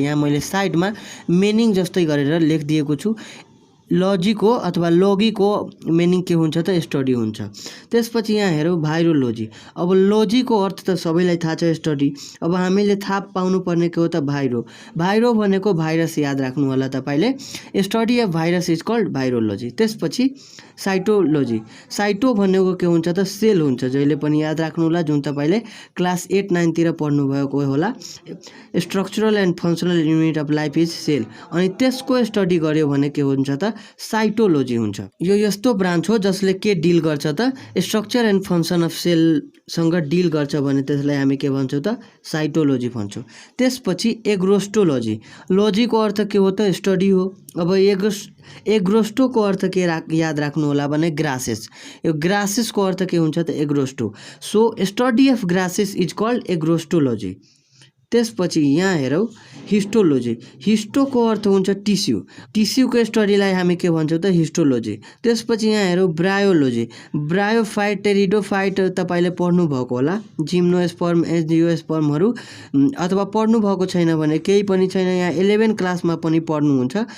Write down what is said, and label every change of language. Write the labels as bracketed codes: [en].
[ne] यहाँ मैले साइडमा मिनिङ जस्तै गरेर लेखिदिएको छु। लजीको अथवा लोगीको मिनिङ के हुन्छ त स्टडी हुन्छ। त्यसपछि यहाँ हेरौँ भाइरोलोजी। अब लोजीको अर्थ त सबैलाई थाहा छ स्टडी। अब हामीले थाहा पाउनु पर्ने के हो त भाइरो। भाइरो भनेको भाइरस याद राख्नु होला तपाईले। [en] Study of virus is called virology. [ne] त्यसपछि साइटोलोजी। साइटो भनेको के हुन्छ त सेल हुन्छ, जहिले पनि याद राख्नु होला, जुन तपाईले क्लास 8 9 तिर पढ्नु भएको होला। [en] Structural and functional unit of life is cell. [ne] अनि त्यसको स्टडी गर्यो भने के हुन्छ त साइटोलोजी हुन्छ। यो यस्तो ब्रान्च हो जसले के डिल गर्छ त [en] structure and function of cell [ne] सँग डिल गर्छ भने त्यसलाई हामी के भन्छौँ त साइटोलोजी भन्छौँ। त्यसपछि एग्रोस्टोलोजी। लोजीको अर्थ के हो त स्टडी हो। अब एग्रोस्टोको अर्थ के याद राख्नु होला भने ग्रासेस। यो ग्रासेसको अर्थ के हुन्छ त एग्रोस्टो। [en] So study of grasses is called agrostology. [ne] त्यसपछि यहाँ हेरौँ हिस्टोलोजी। हिस्टोको अर्थ हुन्छ टिस्यु। टिस्युको स्टडीलाई हामी के भन्छौँ त हिस्टोलोजी। त्यसपछि यहाँ हेरौँ ब्रायोलोजी। ब्रायोफाइट टेरिडोफाइट तपाईले पढ्नु भएको होला, जिम्नोस्पर्म एन्जियोस्पर्महरु, अथवा पढ्नु भएको छैन भने केही पनि छैन, यहाँ 11 क्लासमा पनि पढ्नुहुन्छ।